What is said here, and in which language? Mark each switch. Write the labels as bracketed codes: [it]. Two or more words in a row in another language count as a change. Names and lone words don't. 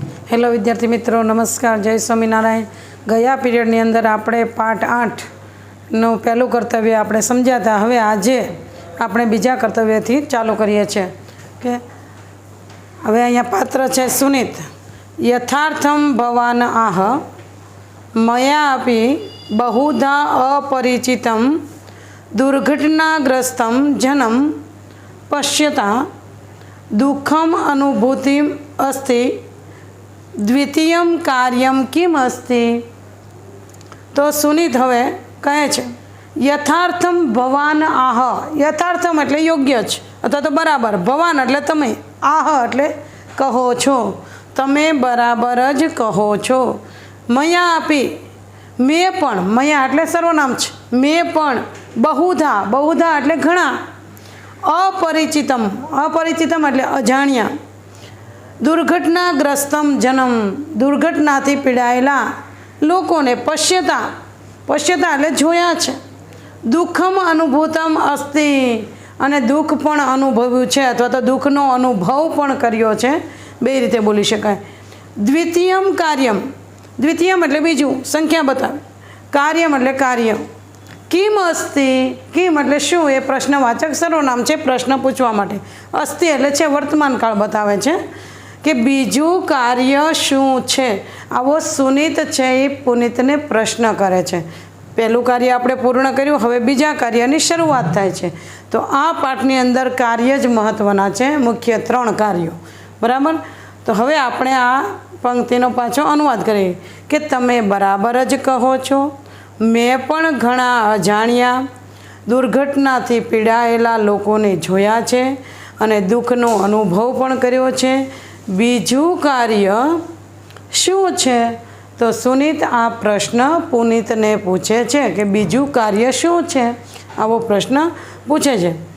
[hi] हेलो विद्यार्थी मित्रों, नमस्कार, जय स्वामीनारायण। [gu] ગયા પીરિયડની અંદર આપણે पाठ 8 નું પહેલું કર્તવ્ય આપણે સમજ્યા હતા। હવે આજે આપણે બીજા કર્તવ્યથી ચાલુ કરીએ છીએ કે હવે અહીંયા પાત્ર છે સુનિત। [sa] यथार्थम भवान आह मया अपि बहुधा अपरिचितं दुर्घटनाग्रस्तं जनं पश्यता दुःखम अनुभूतिम अस्ति द्वितीयं कार्यं किम अस्ति। [gu] તો સુનીત હવે કહે છે [sa] यथार्थम भवान आह। [gu] યથાર્થમ એટલે યોગ્ય જ અથવા તો બરાબર, ભવાન એટલે તમે, આહ એટલે કહો છો, તમે બરાબર જ કહો છો। [sa] मया अपि [gu] મૈં પણ, મયા એટલે સર્વનામ છે, મૈં પણ બહુધા, બહુધા એટલે ઘણા, અપરિચિતમ, અપરિચિતમ એટલે અજાણ્યા, [sa] दुर्घटनाग्रस्तम जनम, [gu] દુર્ઘટનાથી પીડાયેલા લોકોને પશ્યતા, પશ્યતા એટલે જોયા છે, [sa] दुःखम अनुभूतम अस्ति [gu] અને દુઃખ પણ અનુભવ્યું છે અથવા તો દુઃખનો અનુભવ પણ કર્યો છે, બે રીતે બોલી શકાય। [sa] द्वितीयम कार्यम, [gu] , દ્વિતીયમ એટલે બીજું, સંખ્યા બતાવે, કાર્યમ એટલે કાર્ય। [sa] किम अस्ति, [gu] , કિમ એટલે શું, એ પ્રશ્નવાચક સર્વનામ છે પ્રશ્ન પૂછવા માટે। અસ્તિ એટલે છે વર્તમાન કાળ બતાવે છે કે બીજું કાર્ય શું છે। આવો સુનીત છે એ પુનીતને પ્રશ્ન કરે છે। પહેલું કાર્ય આપણે પૂર્ણ કર્યું, હવે બીજા કાર્યની શરૂઆત થાય છે। તો આ પાઠની અંદર કાર્ય જ મહત્વના છે, મુખ્ય 3 કાર્યો, બરાબર। તો હવે આપણે આ પંક્તિનો પાછો અનુવાદ કરીએ કે તમે બરાબર જ કહો છો, મૈં પણ ઘણા અજાણ્યા દુર્ઘટનાથી પીડાયેલા લોકોને જોયા છે અને દુઃખનો અનુભવ પણ કર્યો છે। બીજું કાર્ય શું છે। તો સુનીત આ પ્રશ્ન પુનીત ને પૂછે છે કે બીજું કાર્ય શું છે, આવો પ્રશ્ન પૂછે છે।